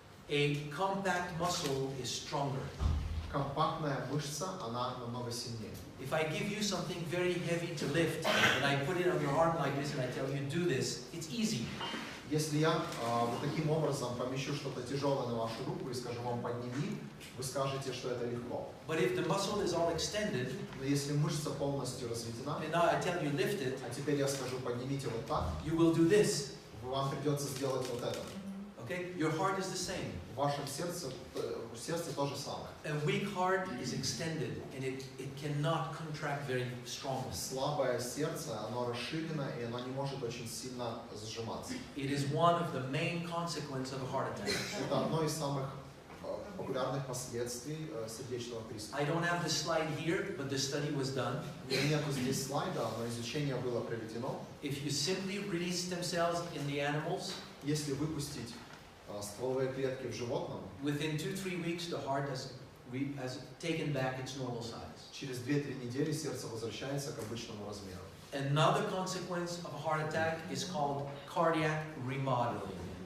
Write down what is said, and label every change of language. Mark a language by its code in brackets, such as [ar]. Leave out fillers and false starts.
[en] A compact muscle is stronger. [ru] Компактная мышца, она намного сильнее. [en] If I give you something very heavy to lift, and I put it on your arm like this, and I tell you do this, it's easy. [ru] Если я вот таким образом помещу что-то тяжелое на вашу руку и скажу вам подними, вы скажете, что это легко. [en] But if the muscle is all extended, [ru] но если мышца полностью разведена, [en] and now I tell you lift it, [ru] а теперь я скажу поднимите вот так, [en] you will do this. [ru] вам придется сделать вот это. [en] Okay, your heart is the same. [ru] вашем сердце то же самое. [en] A weak heart is extended and it cannot contract very strongly. [ru] Слабое сердце, оно расширено, и оно не может очень сильно сжиматься. [en] It is one of the main consequences of a heart attack. [ru] Это одно из самых популярных последствий сердечного приступа. [en] I don't have the slide here, but the study was done. [ru] У меня нету здесь слайда, но изучение было проведено. [en] If you simply release stem cells in the animals, [ru] Если выпустить стволовые клетки в животном, [en] within 2-3 weeks the heart has taken back its normal size. [ru] через 2-3 недели сердце возвращается к обычному размеру. [en] Another consequence of a heart attack is called cardiac remodeling.